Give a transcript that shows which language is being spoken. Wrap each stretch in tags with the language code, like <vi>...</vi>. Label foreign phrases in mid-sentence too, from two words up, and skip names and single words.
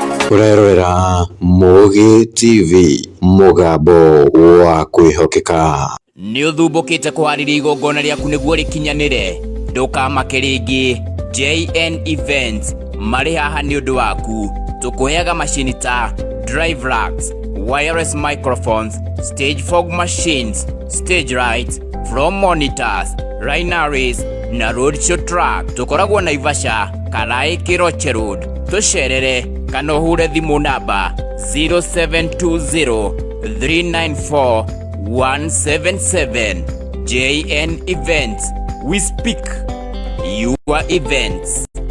<ki>Ũrerorera Mũgi T V, mũgambo wa kwĩhokeka. Nĩ ũthumbũkĩte kũharĩria igongona rĩaku nĩguo rĩkinyanĩre? Ndũkamake rĩngĩ. J N Events marĩ haha nĩ ũndũ waku. Tũkũheaga macini ta</ki> <en>drive racks, wireless microphones, stage fog machines, stage lights, floor monitors, luminaries na roadshow track.</en> <ki>Tũkoragwo Naivasha, Karai, Kiroche Road. Tũcerere kana ũhũre thimũ namba zero seven two zero three nine four one seven seven.</ki> <en>J N Events, we speak, your events.</en>